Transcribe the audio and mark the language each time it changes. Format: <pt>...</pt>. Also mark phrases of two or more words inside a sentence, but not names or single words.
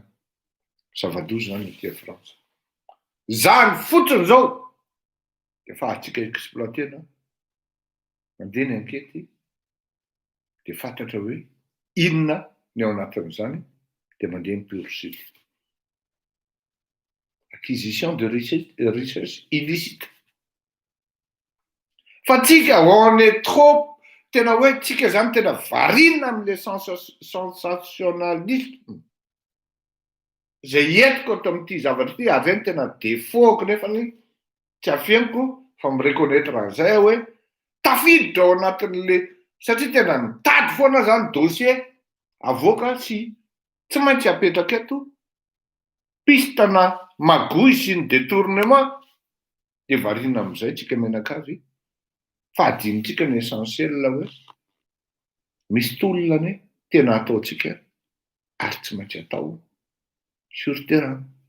<mg>Zava-doza zany ity Frantsa. Zany fotsiny zao efa atsika exploitena mandeha ny ankety dia fantatra hoe inona ny ao anatin'izany dia mandeha ny pursuit.</mg> <fr>Acquisition de richesse illicite.</fr> <mg>Fa tsika</mg> <fr>on est trop</fr> <mg>tena hoe tsika zany tena varina amin'le sensationnalisme. Zay entiko ato amin'ity zavatra ity ary zany tena défaut nefa ny tsy afeniko fa mireconnaître an'izay hoe tafiditra ao anatin'le satria tena mitady foana zany dossier avoaka sy tsy maintsy apetraka eto pistana magouille sy ny détournement dia varina amin'izay tsika menakavy fa adinitsika ny essentiel hoe misy tolona tena ataotsika ary tsy maintsy atao</mg> <fr>sur terrain.</fr>